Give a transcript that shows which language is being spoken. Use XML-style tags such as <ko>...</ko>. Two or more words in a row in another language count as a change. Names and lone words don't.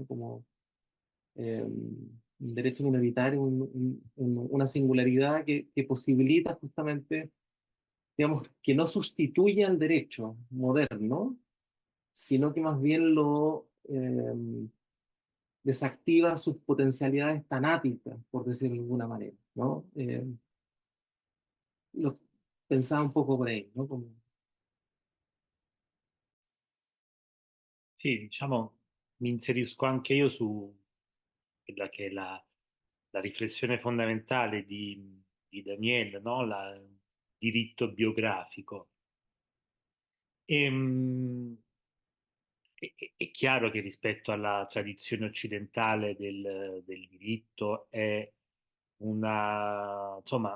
<es>Como un derecho minoritario, una singularidad que posibilita justamente, digamos, que no sustituya al derecho moderno, sino que más bien lo desactiva sus potencialidades tanáticas, por decirlo de alguna manera, ¿no? Lo pensaba un poco por ahí, ¿no? Como,</es> <it>Sì, diciamo, mi inserisco anche io su quella che è la riflessione fondamentale di Daniel, no? Diritto biografico. Ehm, è chiaro che rispetto alla tradizione occidentale del diritto è insomma,</it>